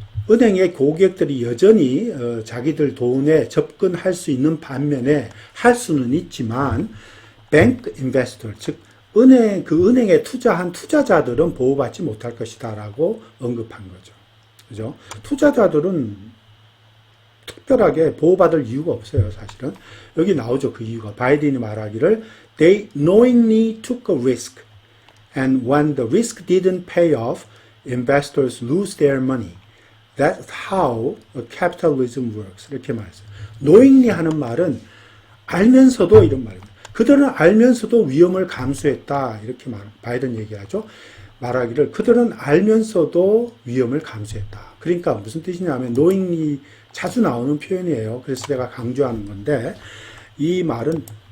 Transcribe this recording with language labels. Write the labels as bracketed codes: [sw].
[ko] 은행의 고객들이 여전히 자기들 돈에 접근할 수 있는 반면에 할 수는 있지만 bank investor 즉 은행에 투자한 투자자들은 보호받지 못할 것이다라고 언급한 거죠. 그죠? 투자자들은 특별하게 보호받을 이유가 없어요, 사실은. 여기 나오죠, 그 이유가. 바이든이 말하기를 [en] They knowingly took a risk and when the risk didn't pay off, investors lose their money. That's how capitalism works. [ko] 이렇게 말했어요. knowingly 하는 말은 알면서도 이런 말입니다. 그들은 알면서도 위험을 감수했다. 이렇게 바이든 얘기하죠. 말하기를 그들은 알면서도 위험을 감수했다. 그러니까 무슨 뜻이냐면 knowingly 자주 나오는 표현이에요. 그래서 제가 강조하는 건데 이 말은